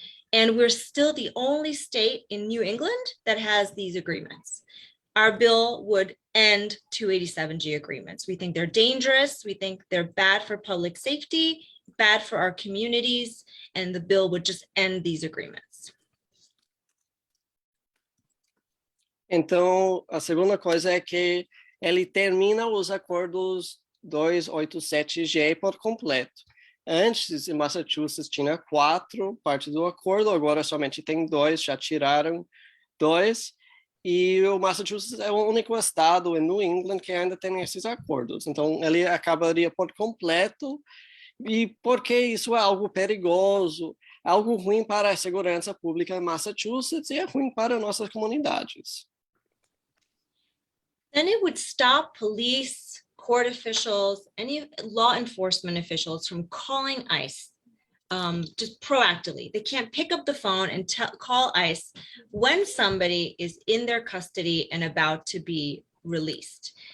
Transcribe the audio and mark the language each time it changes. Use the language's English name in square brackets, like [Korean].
[English] And we're still the only state in New England that has these agreements. Our bill would end 287G agreements. We think they're dangerous. We think they're bad for public safety, bad for our communities, and the bill would just end these agreements. [Portuguese] Então, a segunda coisa é que ele termina os acordos 287G por completo. Antes, em Massachusetts, tinha 4 partes do acordo, agora somente tem 2, já tiraram 2. E o Massachusetts é o único estado em New England que ainda tem esses acordos. Então, ele acabaria por completo. E porque isso é algo perigoso, algo ruim para a segurança pública em Massachusetts e é ruim para nossas comunidades. [English] Then it would stop police, court officials, any law enforcement officials from calling ICE just proactively. They can't pick up the phone and call ICE when somebody is in their custody and about to be released.